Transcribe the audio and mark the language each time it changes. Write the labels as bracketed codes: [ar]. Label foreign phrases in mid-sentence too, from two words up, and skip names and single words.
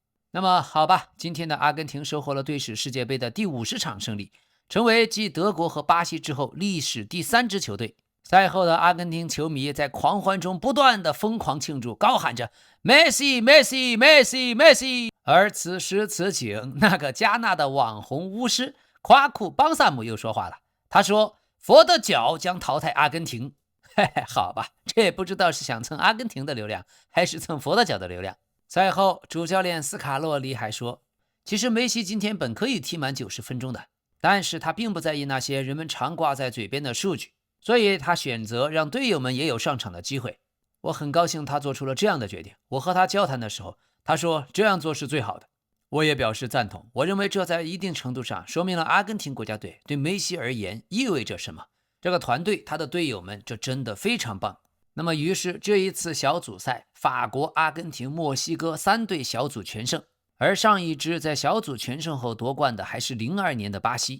[zh] 那麼好吧，今天的阿根廷收穫了隊史世界杯的第50場勝利，成為繼德國和巴西之後歷史第3支球隊。賽後的阿根廷球迷在狂歡中不斷的瘋狂慶祝，高喊着梅西梅西梅西梅西。而此時此景，那個加納的網紅巫師夸庫邦薩姆又說話了，他說佛的腳將淘汰阿根廷。嘿嘿，好吧，這也不知道是想蹭阿根廷的流量還是蹭佛的腳的流量。賽後主教練斯卡洛里還說，其實梅西今天本可以踢滿90分鐘的，但是他並不在意那些人們常掛在嘴邊的數據，所以他選擇讓隊友們也有上场的機會。我很高興他做出了這樣的決定。我和他交談的時候，他說這樣做是最好的。我也表示贊同。我認為這在一定程度上說明了阿根廷國家隊對梅西而言意味着什麼。這個團隊，他的隊友們，這真的非常棒。那麼於是這一次小組賽，法國、阿根廷、墨西哥3隊小組全勝。而上一支在小組全勝後奪冠的還是02年的巴西。